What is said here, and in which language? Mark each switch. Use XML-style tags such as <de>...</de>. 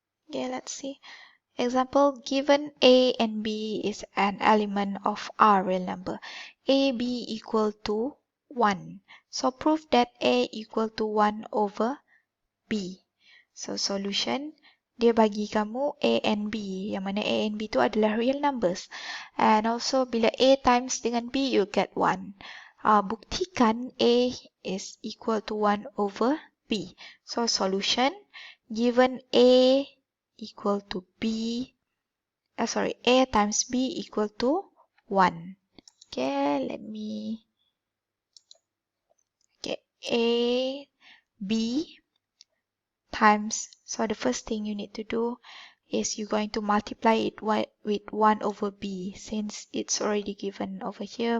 <en>Okay, let's see. Example, given A and B is an element of R real number. A, B equal to 1. So, prove that A equal to 1 over B.</en> <ms>So, solution, dia bagi kamu A and B, yang mana A and B itu adalah real numbers.</ms> <en>And also, bila A times dengan B, you get 1. Buktikan A is equal to 1 over B. So, solution, given A equal to B, A times B equal to 1. Okay, let me, A, B, times, so the first thing you need to do is you're going to multiply it with 1 over b, since it's already given over here.</en>